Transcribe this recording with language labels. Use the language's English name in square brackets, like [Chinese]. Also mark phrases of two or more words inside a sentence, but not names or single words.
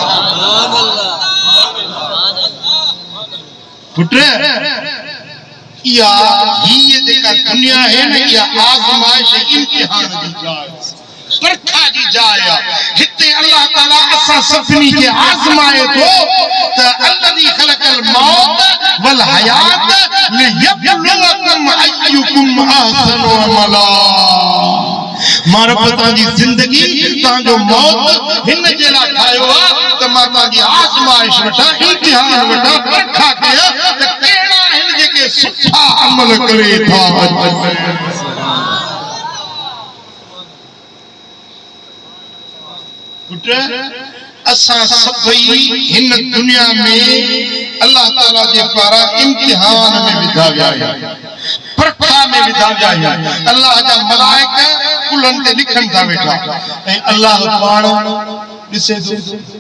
[Sindhi] पुट या ये जेका दुनिया है न या आज़माइश इम्तिहान जी जाइ परखा जी जाइ हिते अल्लाह ताला असां सभिनी खे आज़माए थो त [Arabic] الذي خلق الموت والحياة ليبلوكم أيكم أحسن عملا [Sindhi] मां रब तव्हांजी ज़िंदगी तव्हांजो मौत हिन जे लाइ ठाहियो आहे त मां तव्हांजी आज़माइश वठां इम्तिहान वठां परखा कयां त कहिड़ा आहिनि जेके सुठा अमल करे था पुट असां सभई हिन दुनिया में अल्लाह ताला जे पारां इम्तिहान में विधा विया आहियूं परखा में विधा विया आहियूं अल्लाह जा मलाइका कुलनि ते लिखनि था वेठा ऐं अल्लाह पाण ॾिसे थो